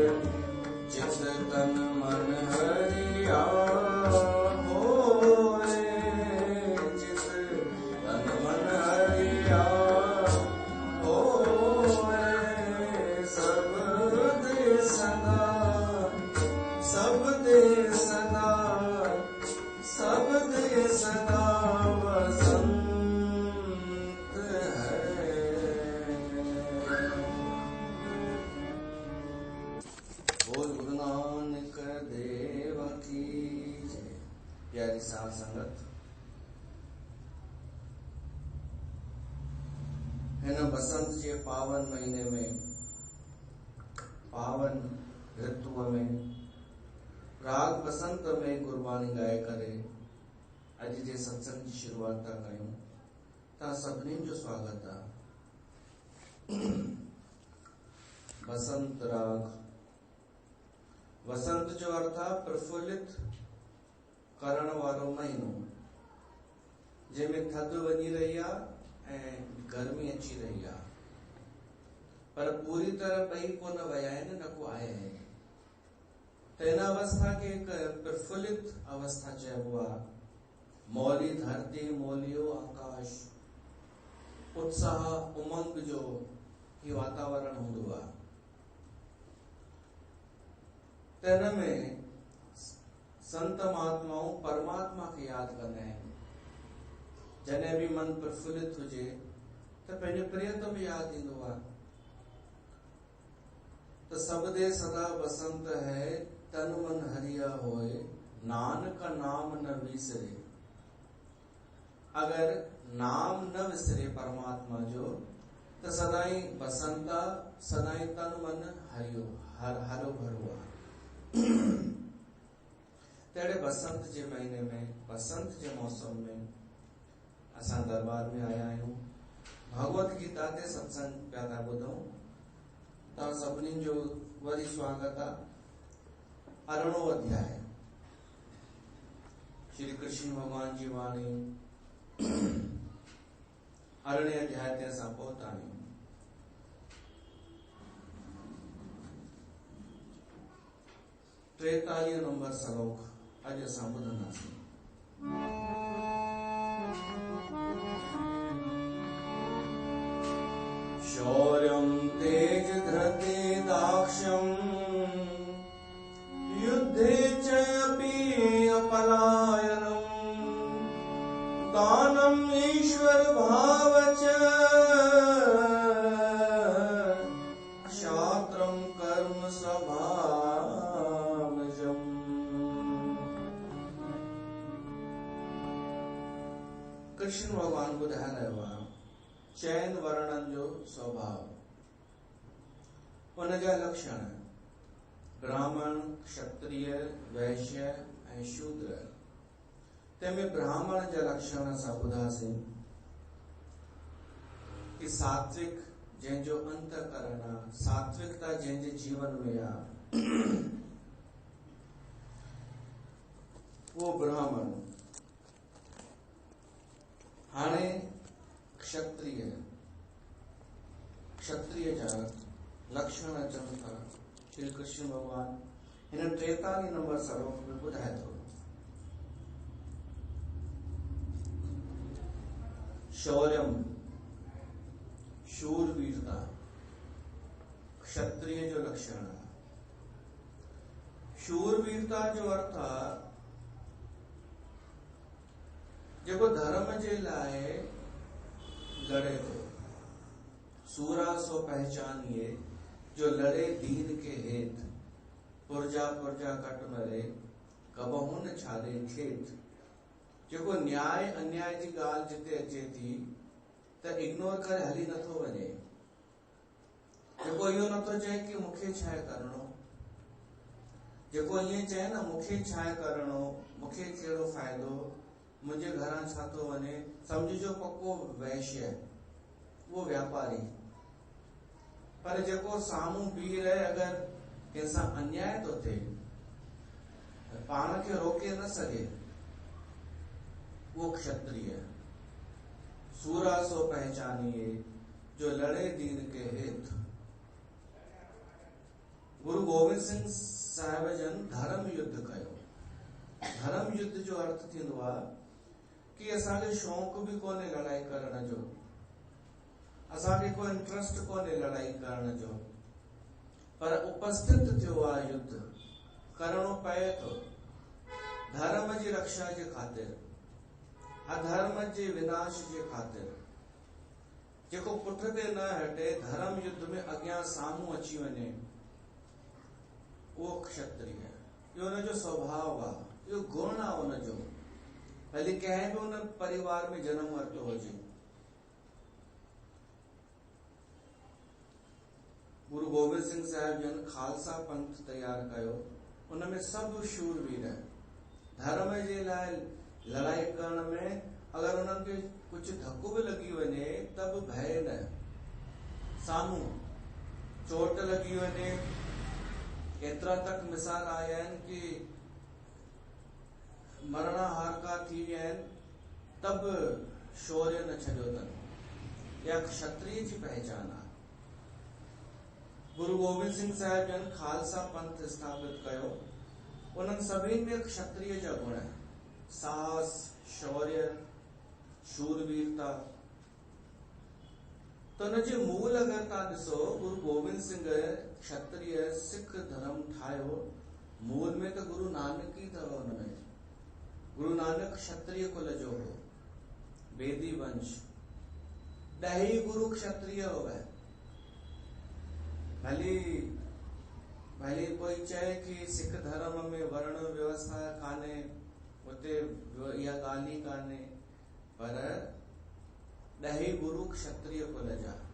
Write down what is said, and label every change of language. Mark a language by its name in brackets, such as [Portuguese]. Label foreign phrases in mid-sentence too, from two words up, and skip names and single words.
[Punjabi] ਚਿਤ ਤਨ ਮਨ ਹਰਿਆ ਹੋਇ, ਚਿਤ ਤਨ ਮਨ ਹਰਿਆ ਹੋਇ, ਸਭ ਦੇ ਸਦਾ, ਸਭ ਦੇ ਸਦਾ, ਸਭ ਦੇ ਸਦਾ ਵਸੰਤ ਹੈ। [Hindi] बोल गुरु नानक देव की जय। [Sindhi] प्यारी साध संगत, है न बसंत जे पावन महीने में, पावन ऋतु में, राग बसंत में गुरबानी गाए करे अज जे सत्संग की शुरुआत था कयूं। ता सभिनी जो स्वागत है। बसंत राग, वसंत जो अर्थ आहे प्रफुल्लित करण वारो महीनो, जंहिंमें थधि वञी रही आहे ऐं गर्मी अची रही आहे, पर पूरी तरह ॿई कोन विया आहिनि, न को आया आहिनि। त इन अवस्था के एक प्रफुल्लित अवस्था चइबो आहे। मौली धरती, मौलियो आकाश, उत्साह उमंग जो ही वातावरण हूंदो आहे। त इन में संत महात्माऊं परमात्मा खे यादि कंदा आहिनि। जॾहिं बि मन प्रफुल्लित हुजे त पंहिंजे प्रियतम यादि ईंदो आहे। [Punjabi] त ਸਭ ਦੇ ਸਦਾ ਬਸੰਤ ਹੈ, ਤਨ ਮਨ ਹਰਿਆ ਹੋਇ, ਨਾਨਕ ਨਾਮ ਨ ਵਿਸਰੈ। [Sindhi] अगर नाम न विसरे परमात्मा जो, तो सदाई बसंता, सदाई तन मन हरियो हरो भरो आहे। तेड़े बसंत जे महीने में, बसंत जे मौसम में असां दरबार में आया आहियूं। भगवत गीता ते सत्संग पिया था ॿुधूं। तव्हां सभिनी जो वरी स्वागत आहे। 18 अध्याय श्री कृष्ण भगवान जी वाणी, 18 अध्याय ते असां पहुता आहियूं। 43 नंबर श्लोक अॼु असां ॿुधंदासीं। [Sanskrit] शौर्यं तेज धृते दाक्ष्यं युद्धे च अपि अपलायनं दानम् ईश्वर भाव च क्षात्रं कर्म स्वभावजम्। [Sindhi] कृष्ण भगवान ॿुधाए रहियो आहे चैन वर्णन जो स्वभाव, उन जा लक्षण ब्राह्मण, क्षत्रिय, वैश्य ऐं शूद्र। तंहिंमें ब्राह्मण जा लक्षण असां ॿुधासीं कि सात्विक जंहिंजो अंतःकरण आहे, सात्विकता जंहिंजे जीवन में आहे वो ब्राह्मण। हाणे क्षत्रिय जा लक्षण अचनि था श्री कृष्ण भगवान हिन 43 नंबर श्लोक में ॿुधाए थो। शौर्यम शूरवीरता क्षत्रिय जो लक्षण आहे। शूरवीरता जो अर्थ आहे जेको धर्म जे लाइ लड़े थो। [Punjabi] ਸੂਰਾ ਸੋ ਪਹਿਚਾਨੀਐ ਜੋ ਲੜੈ ਦੀਨ ਕੇ ਹੇਤ, ਪੁਰਜਾ ਪੁਰਜਾ ਕਟਿ ਮਰੈ ਕਬਹੂ ਨ ਛਾਡੈ ਖੇਤੁ। [Sindhi] जेको न्याय अन्याय जी ॻाल्हि जिते अचे थी त इग्नोर करे हली नथो वञे। जेको इहो नथो चए कि मूंखे छा करणो, जेको ईअं चए न मूंखे छा करणो, मूंखे कहिड़ो फ़ाइदो, मुंहिंजे घरां छा थो वञे, सम्झिजो पक्को वैश्य, वो व्यापारी। पर जेको साम्हूं बीह रहे अगर कंहिंसां अन्याय थो थिए पाण खे रोके न सघे, वो क्षत्रिय। [Punjabi] ਸੂਰਾ ਸੋ ਪਹਿਚਾਨੀਐ ਜੋ ਲੜੈ ਦੀਨ ਕੇ ਹੇਤ। [Sindhi] गुरु गोविंद सिंह साहिब जन धर्म युद्ध कयो। धर्म युद्ध जो अर्थ थींदो आहे कि असांखे शौक़ बि कोन्हे लड़ाई करण जो, असांखे कोई इंट्रस्ट कोन्हे लड़ाई करण जो, पर उपस्थित थियो आहे युद्ध, करणो पए थो धर्म जी रक्षा जे ख़ातिर, अधर्म जे विनाश जे ख़ातिर। जेको पुठिते न हटे, धर्म युद्ध में अॻियां साम्हूं अची वञे, उहो क्षत्रिय। इहो हुनजो स्वभाव आहे, इहो गुण आहे हुनजो, भले कंहिं बि हुन परिवार में जनम वरितो हुजे। गुरु गोविंद सिंह साहिब जन खालसा पंथ तैयार कयो, उनमें सब शूरवीर धर्म जे लाइ लड़ाई करण में अगर उन्हनि खे कुछ धक्को भी लगी वञे तब भय न, साम्हूं चोट लगी वञे। एतिरा तक मिसाल आया आहिनि कि मरणा हारका थी विया आहिनि तब शौर्य न छॾियो अथनि। या क्षत्रिय जी पहचान आहे। गुरु गोविंद सिंह साहिब जन खालसा पंथ स्थापित कयो, उन्हनि सभिनी में क्षत्रिय जा गुण, साहस, शौर्य, शूरवीरता। तो हुनजे मूल अगर तव्हां ॾिसो, गुरु गोविंद सिंह क्षत्रिय सिख धर्म ठाहियो, मूल में तो गुरु नानक ही अथव। हुनमें गुरु नानक क्षत्रिय कुल जो हो, बेदी वंश, 10 गुरु क्षत्रिय [Hindi] हो गए। [Sindhi] भले कोई चए कि सिख धर्म में वर्ण व्यवस्था कान्हे, उते इहा ॻाल्हि ई कान्हे, पर 10 गुरु क्षत्रिय कुल जा।